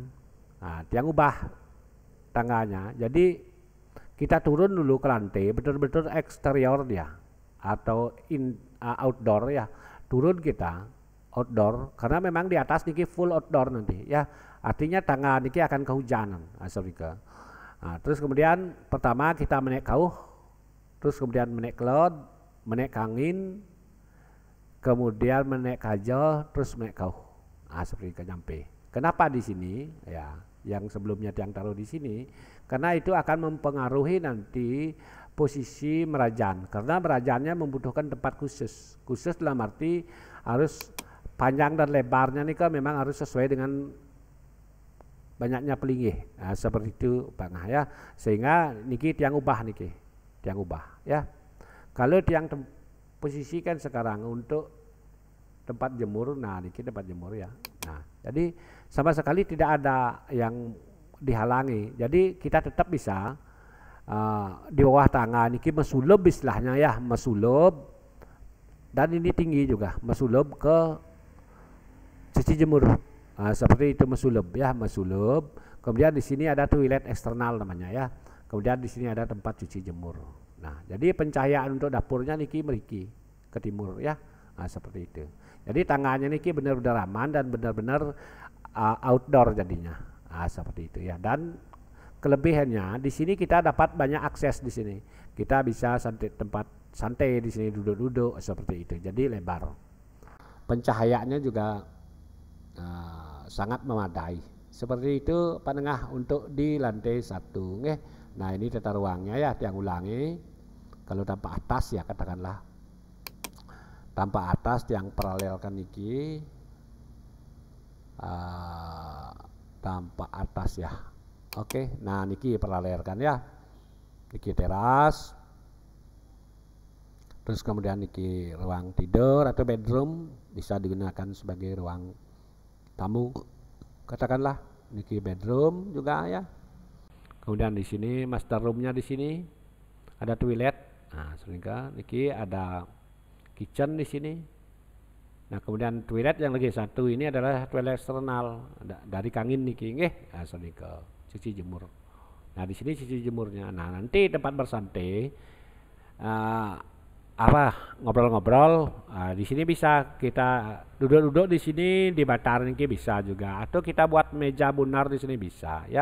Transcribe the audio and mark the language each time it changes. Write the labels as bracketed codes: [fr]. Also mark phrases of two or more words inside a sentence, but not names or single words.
[id] Nah, tiang ubah tangganya. Jadi kita turun dulu ke lantai, betul-betul eksterior dia atau outdoor ya. Turun kita outdoor karena memang di atas niki full outdoor nanti ya. Artinya tangga niki akan kehujanan. Terus kemudian pertama kita menaik kauh, terus kemudian menaik kelod, menaik kangin, kemudian menaik kajal, terus menaik kauh. Seperti itu nyampe. Kenapa di sini ya? Yang sebelumnya tiang taruh di sini karena itu akan mempengaruhi nanti posisi merajan karena merajannya membutuhkan tempat khusus dalam arti harus panjang dan lebarnya nih kan memang harus sesuai dengan banyaknya pelinggih. Seperti itu Pak Ngah ya, sehingga niki tiang ubah ya. Kalau tiang posisikan sekarang untuk tempat jemur, nah niki tempat jemur ya. Nah, jadi sama sekali tidak ada yang dihalangi. Jadi kita tetap bisa di bawah tangga [ban] niki mesulub [id] istilahnya ya, mesulub dan ini tinggi juga, mesulub ke cuci jemur. Seperti itu mesulub ya, mesulub. Kemudian di sini ada toilet eksternal namanya ya. Kemudian di sini ada tempat cuci jemur. Nah, jadi pencahayaan untuk dapurnya [ban] niki meriki [id] ke timur ya. Seperti itu. Jadi tangganya niki benar-benar aman dan benar-benar outdoor jadinya. Seperti itu ya. Dan kelebihannya di sini kita dapat banyak akses di sini. Kita bisa tempat santai di sini duduk-duduk seperti itu. Jadi lebar. Pencahayaannya juga sangat memadai. Seperti itu Pak Nengah untuk di lantai 1. Nah, ini tata ruangnya ya, tiang ulangi. Kalau tanpa atas ya katakanlah. Tanpa atas tiang paralelkan niki. Tanpa atas ya. Oke, nah niki paralelkan ya. Niki teras. Terus kemudian niki ruang tidur atau bedroom bisa digunakan sebagai ruang tamu. Katakanlah niki bedroom juga ya. Kemudian di sini master roomnya di sini ada toilet. Nah, sehingga niki ada kitchen di sini. Nah, kemudian toilet yang lagi satu ini adalah toilet eksternal dari [ban] kangin niki nggih. [id] Sehingga cuci jemur. Nah, di sini cuci jemurnya. Nah, nanti tempat bersantai ngobrol-ngobrol di sini bisa kita duduk-duduk di sini di batar niki bisa juga atau kita buat meja bunar di sini bisa ya.